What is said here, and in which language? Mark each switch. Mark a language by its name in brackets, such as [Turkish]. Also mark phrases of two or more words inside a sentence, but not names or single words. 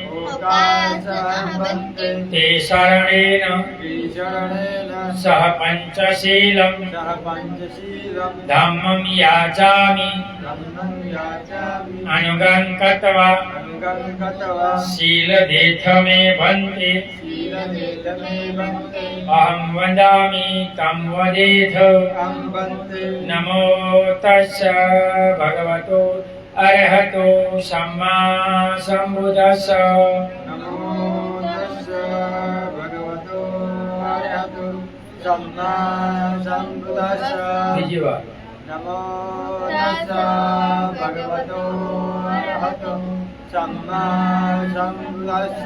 [Pali] ते शरणेन सह पंचशीलं धम्मं याचामि अनुगं कृत्वा शीलदेथ मे भन्ते अहं वदामि तं वदेथ। नमो तस्स भगवतो अरहतो सम्मा सम्बुद्धस्स। सम्मा सम्बुद्धस्स। [Gujarati] બીજી વાર [Pali] नमो तस्स भगवतो अरहतो सम्मा सम्बुद्धस्स।